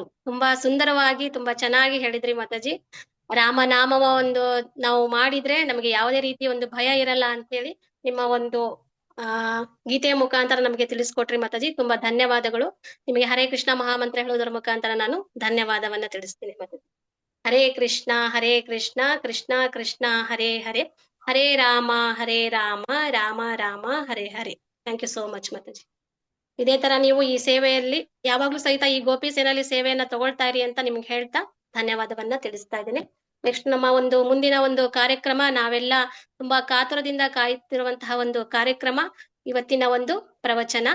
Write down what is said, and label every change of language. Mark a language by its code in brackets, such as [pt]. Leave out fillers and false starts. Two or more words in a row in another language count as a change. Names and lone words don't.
[kn] ತುಂಬಾ ಸುಂದರವಾಗಿ ತುಂಬಾ ಚೆನ್ನಾಗಿ ಹೇಳಿದ್ರಿ ಮಾತಾಜಿ. ರಾಮನಾಮವ ಒಂದು ನಾವು ಮಾಡಿದ್ರೆ ನಮಗೆ ಯಾವುದೇ ರೀತಿ ಒಂದು ಭಯ ಇರಲ್ಲ ಅಂತ ಹೇಳಿ ನಿಮ್ಮ ಒಂದು ಗೀತೆಯ ಮುಖಾಂತರ ನಮಗೆ ತಿಳಿಸ್ಕೊಟ್ರಿ ಮಾತಾಜಿ. ತುಂಬಾ ಧನ್ಯವಾದಗಳು ನಿಮಗೆ. ಹರೇ ಕೃಷ್ಣ ಮಹಾಮಂತ್ರ ಹೇಳುವುದರ ಮುಖಾಂತರ ನಾನು ಧನ್ಯವಾದವನ್ನ ತಿಳಿಸ್ತೀನಿ ಮಾತಾಜಿ. ಹರೇ ಕೃಷ್ಣ ಕೃಷ್ಣ ಕೃಷ್ಣ ಹರೇ ಹರೇ, ಹರೇ ರಾಮ ರಾಮ ರಾಮ ಹರೇ ಹರೇ. [en] thank you so much ಮಾತಾಜಿ. [kn] ಇದೇ ತರ ನೀವು ಈ ಸೇವೆಯಲ್ಲಿ ಯಾವಾಗ್ಲೂ ಸಹಿತ ಈ ಗೋಪಿ ಸೇನೆಯಲ್ಲಿ ಸೇವೆಯನ್ನ ತಗೊಳ್ತಾ ಇರಿ ಅಂತ ನಿಮ್ಗೆ ಹೇಳ್ತಾ ಧನ್ಯವಾದವನ್ನ ತಿಳಿಸ್ತಾ ಇದ್ದೇನೆ. ನೆಕ್ಸ್ಟ್ ನಮ್ಮ ಒಂದು ಮುಂದಿನ ಒಂದು ಕಾರ್ಯಕ್ರಮ, ನಾವೆಲ್ಲ ತುಂಬಾ ಕಾತುರದಿಂದ ಕಾಯುತ್ತಿರುವಂತಹ ಒಂದು ಕಾರ್ಯಕ್ರಮ, ಇವತ್ತಿನ ಒಂದು ಪ್ರವಚನ.